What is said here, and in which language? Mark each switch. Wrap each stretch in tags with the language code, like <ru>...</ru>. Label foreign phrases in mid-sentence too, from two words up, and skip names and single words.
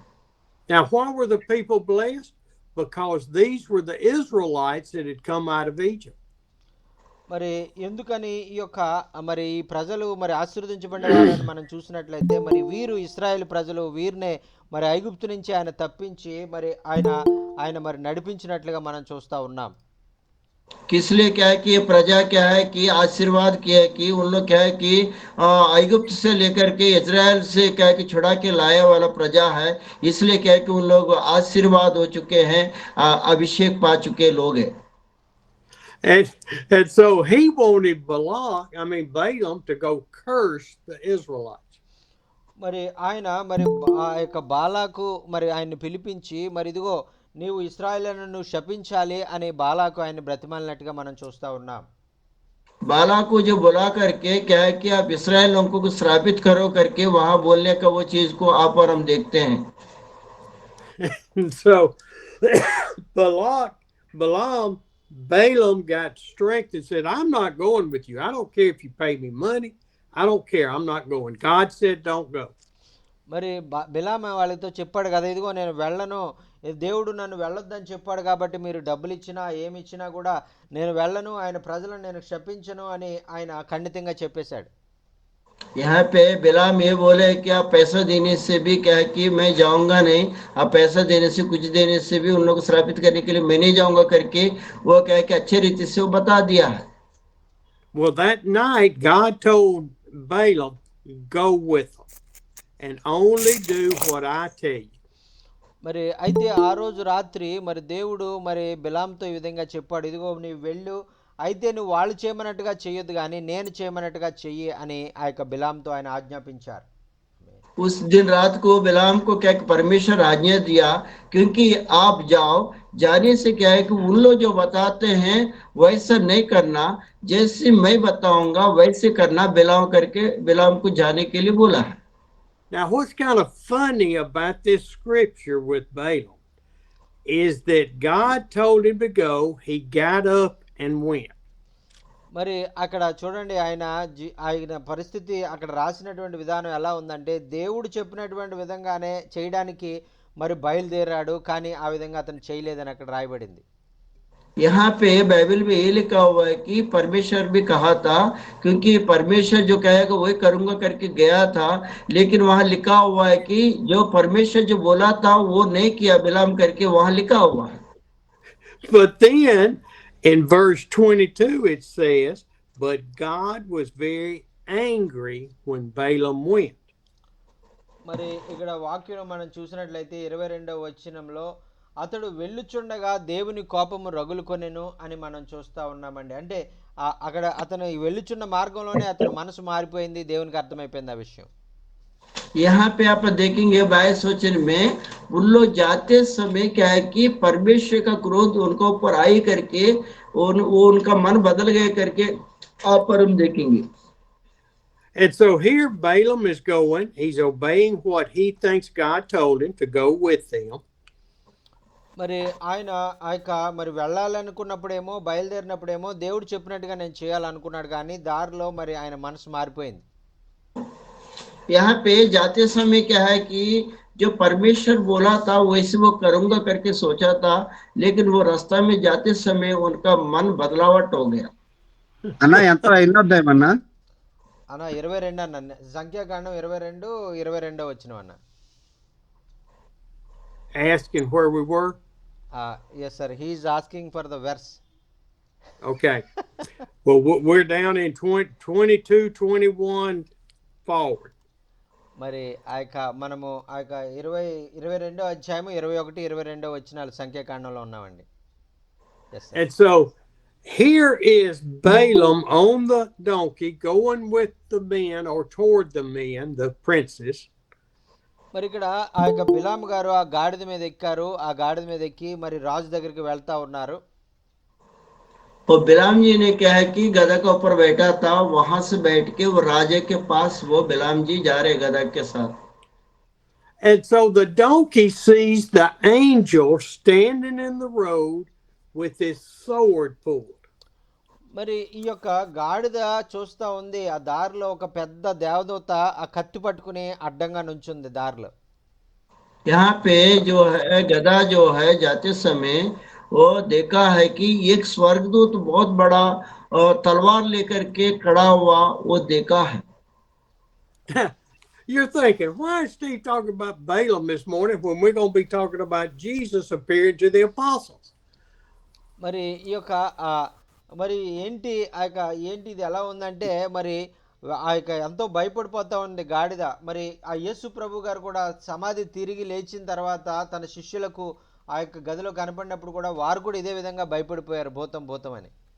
<en>Now, why were the people blessed? Because these were the Israelites that had come out of Egypt.</en> <te>మరి ఎందుకని ఈ యొక్క మరి ఈ ప్రజలు మరి ఆశీర్వదించబడిన మనం చూసినట్లయితే మరి వీరు ఇశ్రాయేలు ప్రజలు, వీరినే మరి ఐగుప్తు నుంచి ఆయన తప్పించి మరి ఆయన మరి నడిపించినట్లుగా మనం చూస్తూ ఉన్నాం.</te> <hi>इसलिए क्या है कि ये प्रजा क्या है कि आशीर्वाद किया है कि उन लोग क्या है कि ऐगुप्त से लेकर के इजराइल से क्या है कि छुड़ा के लाया वाला प्रजा है। इसलिए क्या है कि उन लोग आशीर्वाद हो चुके हैं, अभिषेक पा चुके लोग हैं.</hi> <en>And so he wanted Balaam to go curse the Israelites.</en> <te>మరి ఆయన మరి ఆ యొక్క బాలాకు మరి ఆయన్ని పిలిపించి మరి ఇదిగో నీవు ఇశ్రాయేలును శపించాలి అని బాలాకు ఆయన బ్రతిమాలినట్టుగా మనం చూస్తూ ఉన్నాం.</te> <hi>बाला को जो बुला करके क्या है कि आप इस्राएल लोगों को श्रापित करो करके वहां बोलने का वो चीज को आप और हम देखते हैं.</hi> <en>So Balaam got strength and said, I'm not going with you. I don't care if you pay me money. I don't care. I'm not going. God said don't go.</en> <te>మరి బిలామ వాళ్ళతో చెప్పాడు కదా ఇదిగో నేను వెళ్ళను, దేవుడు నన్ను వెళ్ళొద్దని చెప్పాడు కాబట్టి మీరు డబ్బులు ఇచ్చినా ఏమి ఇచ్చినా కూడా నేను వెళ్ళను, ఆయన ప్రజలను నేను శపించను అని ఆయన ఖండితంగా చెప్పేశాడు.</te> <hi>यहाँ पे बिलाम ये बोले कि आप पैसा देने से भी क्या है कि मैं जाऊंगा नहीं, आप पैसा देने से कुछ देने से भी उन लोगों को श्रापित करने के लिए मैं नहीं जाऊंगा करके वो क्या है कि अच्छे रीति से वो बता दिया है.</hi> <en>Well, that night God told Balaam, go with them and only do what I tell you.</en> <te>మరి అయితే ఆ రోజు రాత్రి మరి దేవుడు మరి బిలాంతో ఈ విధంగా చెప్పాడు, ఇదిగో నీవు వెళ్ళు, అయితే నువ్వు వాళ్ళు చేయమన్నట్టుగా చెయ్యొద్దు కానీ నేను చేయమన్నట్టుగా చెయ్యి అని ఆ యొక్క బిలాంతో ఆయన ఆజ్ఞాపించారు.</te> <hi>उस दिन रात को बिलाम को क्या परमेश्वर आज्ञा दिया क्योंकि आप जाओ, जाने से क्या है कि उन लोग जो बताते हैं वैसा नहीं करना, जैसे मैं बताऊंगा वैसे करना, बिलाम करके बिलाम को जाने के लिए बोला है.</hi> <en>Now, what's kind of funny about this scripture with Balaam is that God told him to go, he got up and went.</en> <te>మరి అక్కడ చూడండి ఆయన పరిస్థితి అక్కడ రాసినటువంటి విధానం ఎలా ఉందంటే దేవుడు చెప్పినటువంటి విధంగానే చేయడానికి మరి బయలుదేరాడు, కానీ ఆ విధంగా అతను చేయలేదని అక్కడ రాయబడింది.</te> <hi>यहाँ पे बाइबल में ये लिखा हुआ है कि परमेश्वर भी कहा था, क्योंकि परमेश्वर जो कहेगा वही करूंगा करके गया था, लेकिन वहां लिखा हुआ है कि जो परमेश्वर जो बोला था वो नहीं किया बिलाम करके वहां लिखा हुआ है।</hi> <en>But then in verse 22 it says, but God was very angry when Balaam went.</en> <te>మరి ఇక్కడ వాక్యం మనం చూసినట్లయితే 22వ వచనంలో అతడు వెళ్ళుచుండగా దేవుని కోపము రగులుకొనెను అని మనం చూస్తూ ఉన్నామండి. అంటే అక్కడ అతను వెళ్ళుచున్న మార్గంలోనే అతని మనసు మారిపోయింది, దేవునికి అర్థమైపోయింది ఆ విషయం.</te> <hi>यहाँ पे आप देखेंगे 22 वचन में उन लोग जाते समय क्या है कि परमेश्वर का क्रोध उनके ऊपर आई करके वो उनका मन बदल गए करके आप पर हम देखेंगे।</hi> <en>And so here Balaam is going, he's obeying what he thinks God told him to go with them.</en> <te>మరి ఆయన ఆ యొక్క మరి వెళ్ళాలనుకున్నప్పుడేమో బయలుదేరినప్పుడేమో దేవుడు చెప్పినట్టుగా నేను చేయాలనుకున్నాడు, కానీ దారిలో మరి ఆయన మనసు మారిపోయింది.</te> <hi>यहाँ पे जाते समय क्या है कि जो परमेश्वर बोला था वैसे वो करूंगा करके सोचा था, लेकिन वो रास्ता में जाते समय उनका मन बदलावट हो गया।</hi> <te>అన్న ఎంత ఎన్నో అధ్యాయం అన్న? అన్న 22 అన్న, సంఖ్యాకాండం 22 వచ్చిన అన్న.</te> <en>Asking where we were? Yes sir, he is asking for the verse. Okay. Well, we're down in 22, 21 forward.</en> <te>మరి ఆ యొక్క మనము ఆ యొక్క 22వ అధ్యాయము 21, 22 వచనాలు సంఖ్యాకాండంలో ఉన్నామండి.</te> <en>And so here is Balaam on the donkey going with the men or toward the men, the princes.</en> <te>మరి ఇక్కడ ఆ యొక్క బిలాము గారు ఆ గాడిద మీద ఎక్కారు, ఆ గాడిద మీద ఎక్కి మరి రాజు దగ్గరికి వెళ్తా ఉన్నారు.</te> <hi>और बिलाम जी ने क्या है कि गधा के ऊपर बैठा था, वहां से बैठ के वो राजा के पास वो बिलाम जी जा रहे गधा के साथ।</hi> <en>And so the donkey sees the angel standing in the road with his sword pulled.</en> <te>మరి ఈ యొక్క గాడిద చూస్తా ఉంది, ఆ దారిలో ఒక పెద్ద దేవదూత ఆ కత్తి పట్టుకుని అడ్డంగా నుంచుంది దారిలో.</te> <hi>यहाँ पे जो है गधा जो है जाते समय वो देखा है कि एक स्वर्गदूत बहुत बड़ा तलवार लेकर के खड़ा हुआ वो देखा है।</hi> <en>You're thinking, why is Steve talking about Balaam this morning when we're going to be talking about Jesus appearing to the apostles?</en> <te>మరి ఈ యొక్క మరి ఏంటి ఆ యొక్క ఏంటి ఇది ఎలా ఉందంటే, మరి ఆ యొక్క ఎంతో భయపడిపోతా ఉంది గాడిద. మరి ఆ యేసు ప్రభు గారు కూడా సమాధి తిరిగి లేచిన తర్వాత తన శిష్యులకు ఆ యొక్క గదిలో కనపడినప్పుడు కూడా వారు కూడా ఇదే విధంగా భయపడిపోయారు, భూతం అని.</te>